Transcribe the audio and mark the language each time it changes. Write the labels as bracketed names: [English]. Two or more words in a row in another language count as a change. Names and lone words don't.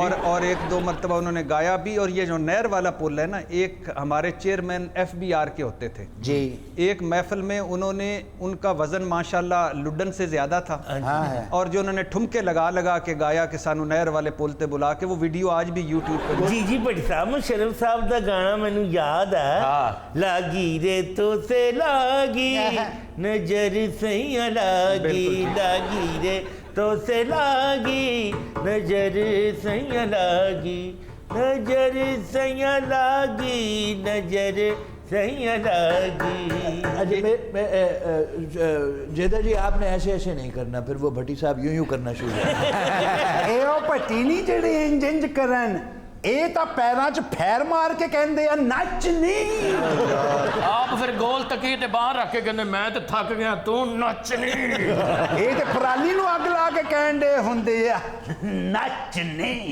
[Hindi] और 1-2 मरतबा उन्होंने गाया भी। और ये जो नहर वाला पुल है ना, एक हमारे चेयरमैन FBR के होते थे जी। एक महफिल में उन्होंने, उनका वजन माशाल्लाह लुडन से ज्यादा था। हाँ है। और जो उन्होंने ठुमके लगा के गाया कि [Punjabi] ਸਾਨੂੰ ਨਹਿਰ ਵਾਲੇ ਪੁਲ ਤੇ ਬੁਲਾ ਕੇ, [Hindi] वो वीडियो आज भी YouTube पे। जी भट्ट साहब, मुशर्रफ साहब का गाना मैनू याद है। हाँ। लागी रे तो से लागी नजर सैया लागी, लागी रे तो से लागी नजर सैया लागी, नजर सैया लागी, नजर सैया लागी। अच्छा, जेदा जी आपने ऐसे नहीं करना, फिर वो भट्टी साहब यूं करना शुरू कर। [Punjabi] ਏ ਓ ਭੱਟੀ ਨਹੀਂ ਜੇੜ੍ਹੇ ਇੰਜ ਕਰਨ, ਏ ਤਾਂ ਪੈਰਾਂ ਚ ਫ਼ੈਰ ਮਾਰ ਕੇ ਕਹਿੰਦੇ ਆ ਨੱਚ ਨਹੀਂ। ਆਪ ਫਿਰ ਗੋਲ ਤਕੀ ਤੇ ਬਾਹਰ ਰੱਖ ਕੇ ਕਹਿੰਦੇ ਮੈਂ ਤੇ ਥੱਕ ਗਿਆ, ਤੂੰ ਨੱਚ ਨਹੀਂ। ਏ ਤੇ ਪਰਾਲੀ ਨੂੰ ਅੱਗ ਲਾ ਕੇ ਕਹਿੰਦੇ ਹੁੰਦੇ ਆ ਨੱਚ ਨਹੀਂ।